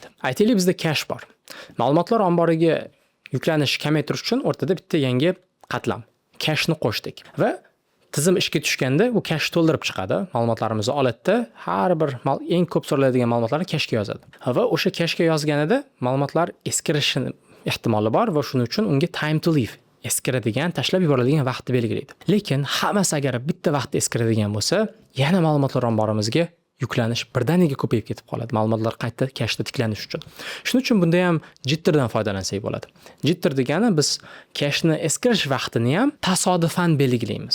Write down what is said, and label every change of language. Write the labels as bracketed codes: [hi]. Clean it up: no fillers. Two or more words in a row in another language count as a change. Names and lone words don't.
[uz] Aytaylik, bizda cache bor. Ma'lumotlar omboriga yuklanish kamaytirish uchun o'rtada bitta yangi qatlam, cache ni qo'shdik va tizim ishga tushganda u cache to'ldirib chiqadi. Ma'lumotlarimizni oladida har bir eng ko'p so'raladigan ma'lumotlarni cache ga yozadi. Va o'sha cache ga yozganida ma'lumotlar eskirishi ehtimoli bor va shuning uchun unga [en] time to leave, [uz] eskiradigan, tashlab yuboriladigan vaqtni belgilaydi. Lekin hammasi agar bitta vaqtda eskiradigan bo'lsa, yana ma'lumotlar omborimizga yuklanish birdaniga ko'payib ketib qoladi. Ma'lumotlar qayta kashda tiklanish uchun. Shuning uchun bunda ham jitterdan foydalansak bo'ladi. Jitter degani biz kashni eskirish vaqtini ham tasodifan belgilaymiz.